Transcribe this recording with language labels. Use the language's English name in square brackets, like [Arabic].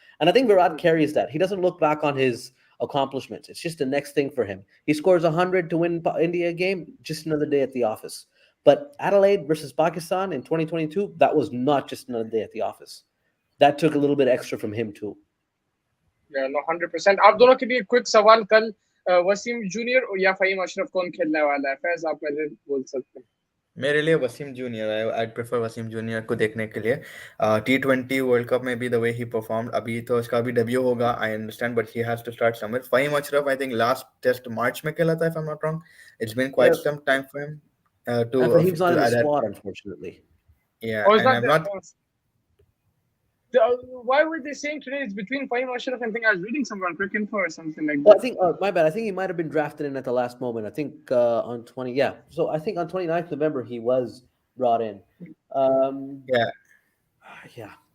[English] And I think Virat carries that. He doesn't look back on his accomplishments. It's just the next thing for him. He scores 100 to win India a game, just another day at the office. But Adelaide versus Pakistan in 2022, that was not just another day at the office. That took a little bit extra from him too. Yeah, no, 100%. [Hindi] आप दोनों के लिए quick सवाल कल Wasim junior या फहीम अशरफ कौन खेलने वाला है? फैज आप पहले बोल सकते हैं. मेरे लिए Wasim junior, [English] I prefer [Hindi] Wasim junior को देखने के लिए. [English] T20 world cup [Hindi] में भी [English] the way he performed, [Hindi] अभी तो उसका भी [English] debut [Hindi] होगा, [English] I understand, but he has to start somewhere. Fahim Ashraf I think last test March [Hindi] में खेला था, [English] If I am not wrong. It's been quite some time for him to he's not in the squad, unfortunately. Yeah, and I'm not. Why were they saying today it's between Fahim Ashraf and I think I was reading somewhere on Cricket Info or something like that? Well, I think, my bad. I think he might have been drafted in at the last moment. I think on 20. Yeah. So I think on 29th November he was brought in. Yeah.